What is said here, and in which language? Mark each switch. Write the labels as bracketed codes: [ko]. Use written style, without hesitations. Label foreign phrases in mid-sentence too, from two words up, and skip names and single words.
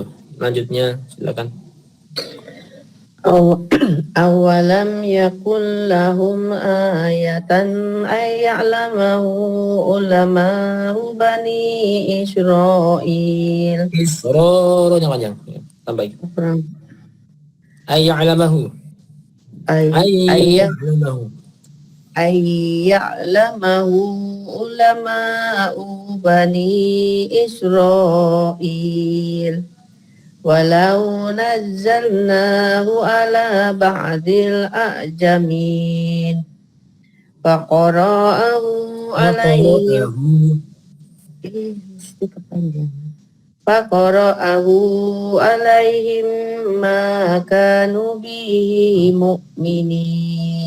[id] Lanjutnya silakan. [ar] أولم يكن لهم آية أن يعلمه علماء بني إسرائيل. [id] Roronya panjang. Tambahin. [ar] أن يعلمه. أن يعلمه. أن يعلمه علماء بني إسرائيل. ولو نزلناه على بعض الأعجمين فقرأه عليهم ما كانوا به مؤمنين.